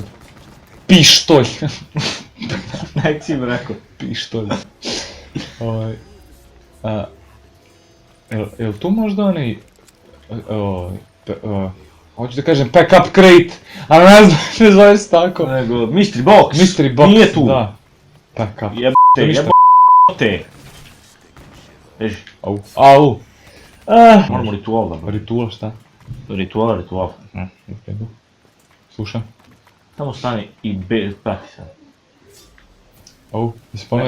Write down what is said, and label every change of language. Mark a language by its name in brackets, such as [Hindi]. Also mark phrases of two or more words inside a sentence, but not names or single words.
[Serbian] Pištolj! Nek si mi rekao. Pištolj. Jel tu možda onaj... Hoću da kažem [English] pack up crate, [Serbian] ali ne znam, ne zove se tako. Nego, [English] mystery box. Mystery box, [Serbian] nije tu. [English] Da. Pack up. [Serbian] Jebote. Beži. Au. Moramo ritual da bro. Ritual šta? Ritual. Slušam. Tamo stani i prati sad. Jesi pomerio?